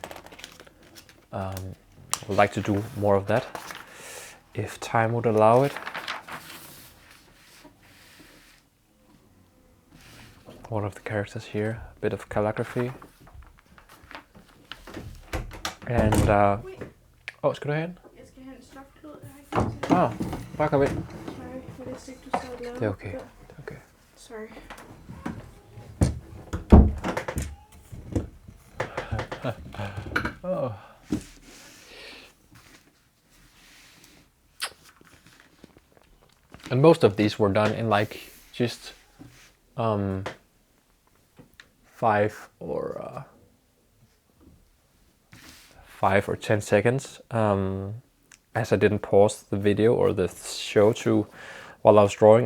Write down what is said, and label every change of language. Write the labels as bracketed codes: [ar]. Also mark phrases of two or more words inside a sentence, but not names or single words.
[en] I would like to do more of that if time would allow it. One of the characters here, a bit of calligraphy. And, [da] skal du have en? Jeg skal have en stofklud. Bare kom ind. Sorry, jeg vidste ikke, du sad og lavede. Det er okay. Det er okay. [en] Sorry. Oh. And most of these were done in like just 5 or 10 seconds, as I didn't pause the video or the show while I was drawing.